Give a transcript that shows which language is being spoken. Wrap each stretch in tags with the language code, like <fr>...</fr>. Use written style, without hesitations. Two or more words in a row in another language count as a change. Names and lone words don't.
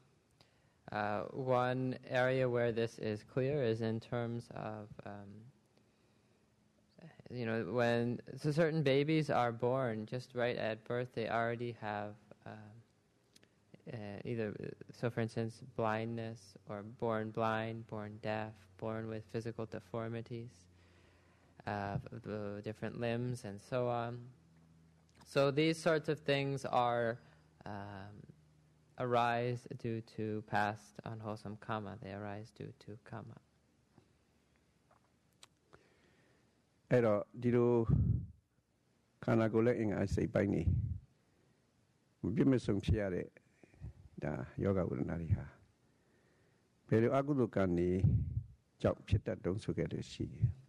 <en>one area where this is clear is in terms of when certain babies are born, just right at birth, they already have for instance, blindness, or born blind, born deaf, born with physical deformities, different limbs, and so on. So these sorts of things arise due to past unwholesome karma. They arise due to karma.</en> <my>အဲ့တော့ဒီလိုခန္ဓာကိုယ်ရဲ့အင်္ဂါစိတ်ပိုင်းနေမပြည့်မစုံဖြစ်ရတဲ့ဒါယောဂဝေဒနာတွေဟာဘယ်လိုအကုသိုလ်ကံနေကြောင့်ဖြစ်တတ်တုံးဆိုခဲ့လို့ရှိရင်</my>